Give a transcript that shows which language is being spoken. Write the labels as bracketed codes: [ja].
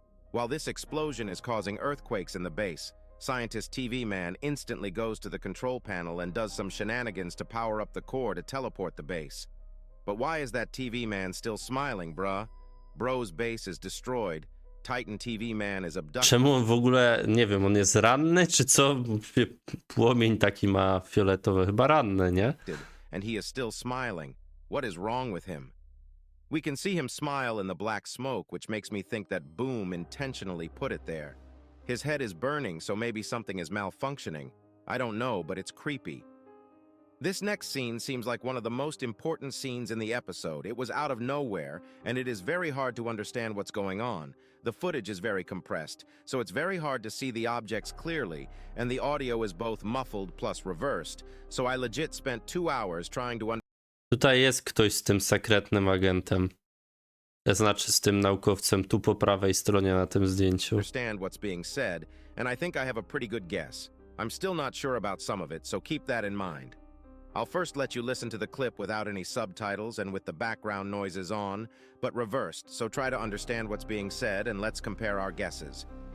[en] While this explosion is causing earthquakes in the base, Scientist TV Man instantly goes to the control panel and does some shenanigans to power up the core to teleport the base. But why is that TV Man still smiling, bruh? Bro's base is destroyed. Titan TV Man is abducted. [pl] Czemu on w ogóle, nie wiem, on jest ranny, czy co? Płomień taki ma fioletowy, chyba ranny, nie? [en] And he is still smiling. What is wrong with him? We can see him smile in the black smoke, which makes me think that Boom intentionally put it there. His head is burning, so maybe something is malfunctioning. I don't know, but it's creepy. This next scene seems like one of the most important scenes in the episode. It was out of nowhere, and it is very hard to understand what's going on. The footage is very compressed, so it's very hard to see the objects clearly, and the audio is both muffled plus reversed, so I legit spent 2 hours trying to [pl] Tutaj jest ktoś z tym sekretnym agentem. Znaczy z tym naukowcem tu po prawej stronie na tym zdjęciu. [en] Understand what's being said, and I think I have a pretty good guess. I'm still not sure about some of it, so keep that in mind. I'll first let you listen to the clip without any subtitles and with the background noises on, but reversed, so try to understand what's being said and let's compare our guesses.